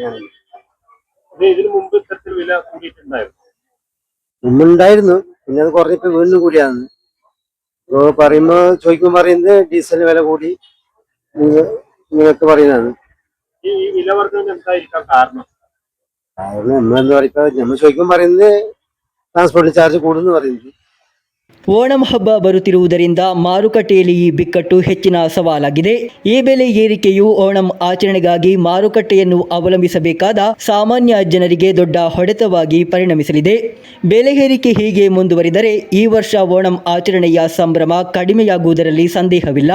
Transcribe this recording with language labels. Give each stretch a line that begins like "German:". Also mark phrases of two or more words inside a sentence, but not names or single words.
Malayalam: മുമ്പുണ്ടായിരുന്നു, പിന്നെ അത് കുറഞ്ഞിപ്പോ വീണ്ടും കൂടിയാണ്. പറയുമ്പോ ചോദിക്കുമ്പോ പറയുന്നത് ഡീസലിന് വില കൂടി നിങ്ങൾക്ക് പറയുന്നതാണ്. കാരണം നമ്മളെന്താ പറയുക, നമ്മൾ ചോദിക്കുമ്പോൾ പറയുന്നത്
English: transport charge
Malayalam: കൂടുന്നു പറയുന്നത്.
Kannada: ಓಣಂ ಹಬ್ಬ ಬರುತ್ತಿರುವುದರಿಂದ ಮಾರುಕಟ್ಟೆಯಲ್ಲಿ ಈ ಬಿಕ್ಕಟ್ಟು ಹೆಚ್ಚಿನ ಸವಾಲಾಗಿದೆ. ಈ ಬೆಲೆ ಏರಿಕೆಯು ಓಣಂ ಆಚರಣೆಗಾಗಿ ಮಾರುಕಟ್ಟೆಯನ್ನು ಅವಲಂಬಿಸಬೇಕಾದ ಸಾಮಾನ್ಯ ಜನರಿಗೆ ದೊಡ್ಡ ಹೊಡೆತವಾಗಿ ಪರಿಣಮಿಸಲಿದೆ. ಬೆಲೆ ಏರಿಕೆ ಹೀಗೆ ಮುಂದುವರಿದರೆ ಈ ವರ್ಷ ಓಣಂ ಆಚರಣೆಯ ಸಂಭ್ರಮ ಕಡಿಮೆಯಾಗುವುದರಲ್ಲಿ ಸಂದೇಹವಿಲ್ಲ.